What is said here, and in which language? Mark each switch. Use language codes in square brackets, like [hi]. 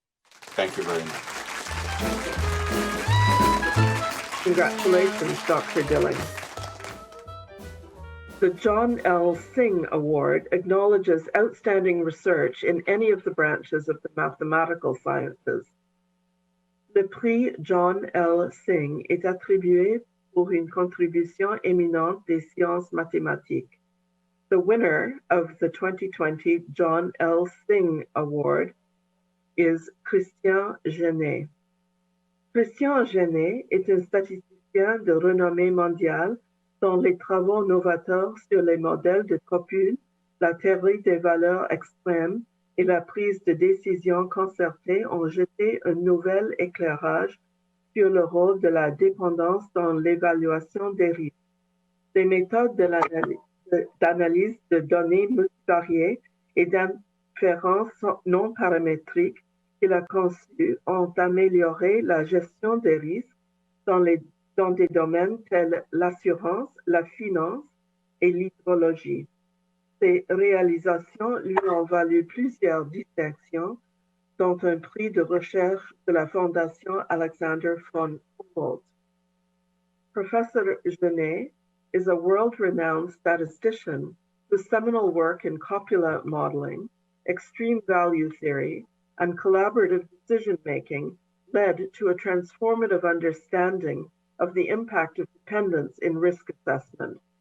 [en] Thank you very much. Congratulations, Dr. Dilling. The John L. Singh Award acknowledges outstanding research in any of the branches of the mathematical sciences. [fr] Le prix John L. Singh est attribué pour une contribution éminente des sciences mathématiques. [en] The winner of the 2020 John L. Singh Award is Christian Genet. [fr] Christian Genet est un statisticien de renommée mondiale dont les travaux novateurs sur les modèles de copules, la théorie des valeurs extrêmes et la prise de décision concertée ont jeté un nouvel éclairage sur le rôle de la dépendance dans l'évaluation des risques. Les méthodes d'analyse de données multivariées et d'inférence non paramétriques qu'il a conçues ont amélioré la gestion des risques dans des domaines tels l'assurance, la finance et l'hydrologie. Ces réalisations lui ont valu plusieurs distinctions, dont un prix de recherche de la Fondation Alexander von Humboldt. [en] Professor Genet is a world-renowned statistician whose seminal work in copula modeling, extreme value theory, and collaborative decision-making led to a transformative understanding of the impact of dependence in risk assessment.